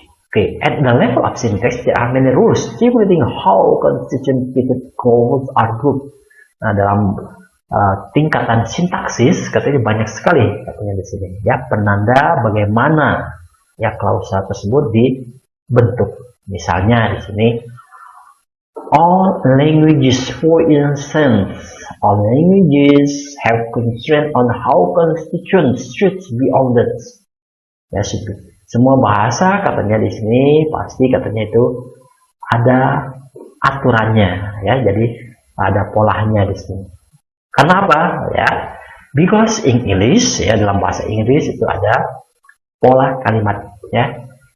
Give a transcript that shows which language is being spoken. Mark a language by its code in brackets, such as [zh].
[en] Okay, at the level of syntax, there are many rules stimulating how constituent clauses are grouped. [id] Nah, dalam tingkatan sintaksis, katanya banyak sekali, katanya di sini, ya, penanda bagaimana, ya, klausa tersebut dibentuk. Misalnya di sini [en] All languages, for instance, all languages have constraint on how constituents should be ordered. [id] Ya, semua bahasa katanya di sini pasti katanya itu ada aturannya, ya. Jadi ada polanya di sini. Kenapa? Ya, because English, ya, dalam bahasa Inggris itu ada pola kalimat, ya.